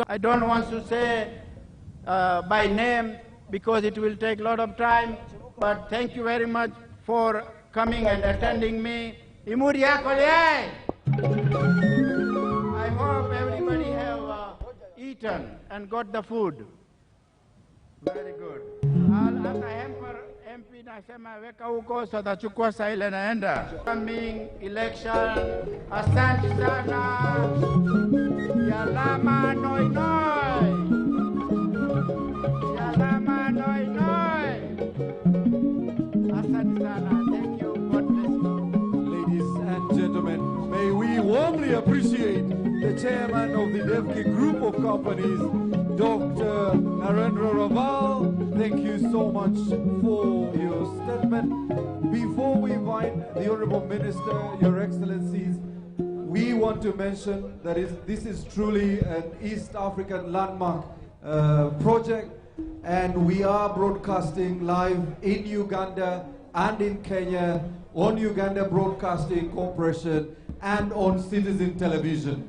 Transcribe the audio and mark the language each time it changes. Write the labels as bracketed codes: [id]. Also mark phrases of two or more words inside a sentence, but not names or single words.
[en] I don't want to say by name because it will take a lot of time, but thank you very much for coming and attending me. I hope everybody have eaten and got the food. Very good. [sw] MP nasema weka huko so tachukua saa ile naenda. [en] Coming election, [sw] asante sana. Yalama noi noi. Yalama noi noi. Asante sana. [en] Thank you. God bless you. Ladies and gentlemen, may we warmly appreciate the chairman of the Devki Group of Companies, Dr. Narendra Raval. Thank you so much for your statement. Before we invite the Honorable Minister, Your Excellencies, we want to mention that this is truly an East African landmark project, and we are broadcasting live in Uganda and in Kenya on Uganda Broadcasting Corporation and on Citizen Television.